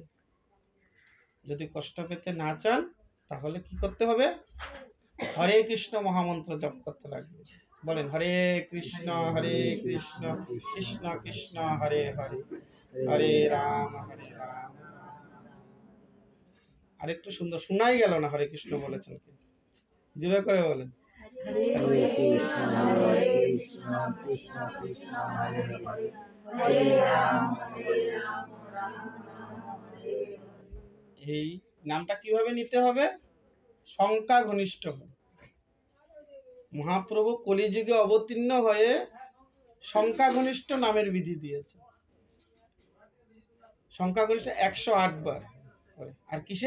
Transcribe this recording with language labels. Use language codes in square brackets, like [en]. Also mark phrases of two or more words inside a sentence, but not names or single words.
[bn] যদি কষ্ট পেতে না চান, তাহলে কি করতে হবে, হরে কৃষ্ণ মহামন্ত্র জপ করতে লাগবে। বলেন হরে কৃষ্ণ কৃষ্ণ কৃষ্ণ হরে হরে, হরে রাম হরে রাম। আরেকটু সুন্দর শোনাই গেল না, হরে কৃষ্ণ বলেছেন কি, জোরে করে বলেন। [sa] Hare Krishna, Krishna Krishna, Hare Hare, Hare Ram, Ram Ram, Hare Hare। [bn] এই নামটা কিভাবে নিতে হবে? সংখ্যা ঘনিষ্ঠ হবে। মহাপ্রভু কলিযুগে অবতীর্ণ হয়ে সংখ্যা ঘনিষ্ঠ নামের বিধি দিয়েছে। সংখ্যা ঘনিষ্ঠ 108 বার করে। আর কিসে?